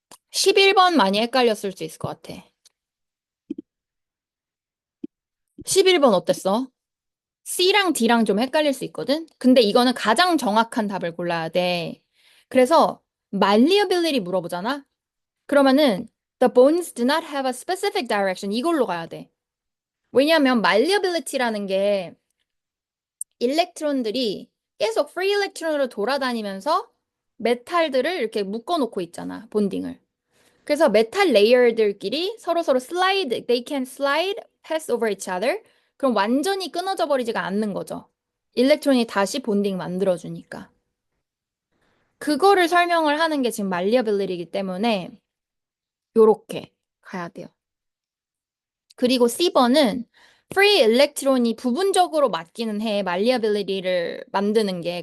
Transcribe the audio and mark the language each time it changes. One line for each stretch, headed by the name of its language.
Korean: 11번 많이 헷갈렸을 수 있을 것 같아. 11번 어땠어? C랑 D랑 좀 헷갈릴 수 있거든? 근데 이거는 가장 정확한 답을 골라야 돼. 그래서 malleability 물어보잖아? 그러면은
English: the bones do not have a specific direction
Korean: 이걸로 가야 돼. 왜냐하면 malleability라는 게 일렉트론들이 계속 free electron으로 돌아다니면서 메탈들을 이렇게 묶어놓고 있잖아, 본딩을. 그래서 메탈 레이어들끼리 서로서로 slide,
English: they can slide, pass over each other.
Korean: 그럼 완전히 끊어져 버리지가 않는 거죠. 일렉트론이 다시 본딩 만들어주니까. 그거를 설명을 하는 게 지금 malleability이기 때문에 요렇게 가야 돼요. 그리고 C번은 free electron이 부분적으로 맞기는 해, malleability를 만드는 게.